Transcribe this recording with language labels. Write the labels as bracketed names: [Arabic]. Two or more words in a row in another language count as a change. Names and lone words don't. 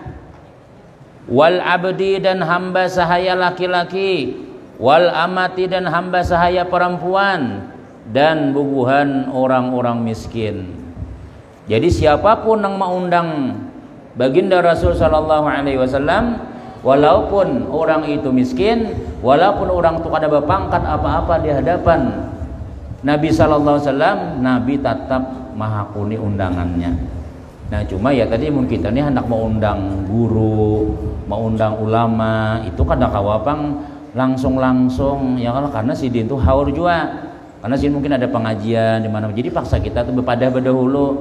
[Arabic] والعبد, [Banjar] dan hamba sahaya laki-laki. [Arabic] والأمة, [Banjar] dan hamba sahaya perempuan. Dan bubuhan orang-orang miskin. Jadi siapapun yang mengundang baginda Rasul [Arabic] صلى الله عليه وسلم, [Banjar] walaupun orang itu miskin, walaupun orang itu kada berpangkat apa-apa di hadapan Nabi [Arabic] صلى الله عليه وسلم, [Banjar] Nabi tetap mahakuni undangannya. Nah cuma ya tadi mun kita nih hendak mau undang guru, mau undang ulama, itu kada kawapang langsung ya kalau karena sidin itu haur juga. Karena sidin mungkin ada pengajian di mana, jadi paksa kita tuh berpadah berdahulu.